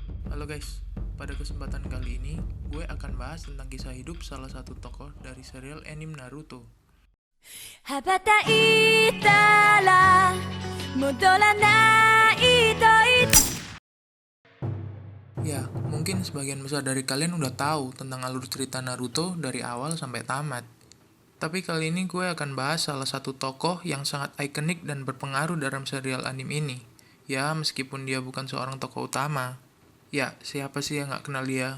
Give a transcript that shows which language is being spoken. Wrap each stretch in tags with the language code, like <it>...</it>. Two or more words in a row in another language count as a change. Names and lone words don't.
<id>Halo guys, pada kesempatan kali ini gue akan bahas tentang kisah hidup salah satu tokoh dari serial anime Naruto.</id> <ja>羽ばたいたら戻らないと言って</ja> <id>Ya, mungkin sebagian besar dari kalian udah tahu tentang alur cerita Naruto dari awal sampai tamat. Tapi kali ini gue akan bahas salah satu tokoh yang sangat ikonik dan berpengaruh dalam serial anime ini. Ya, meskipun dia bukan seorang tokoh utama. Ya, siapa sih yang gak kenal dia?</id>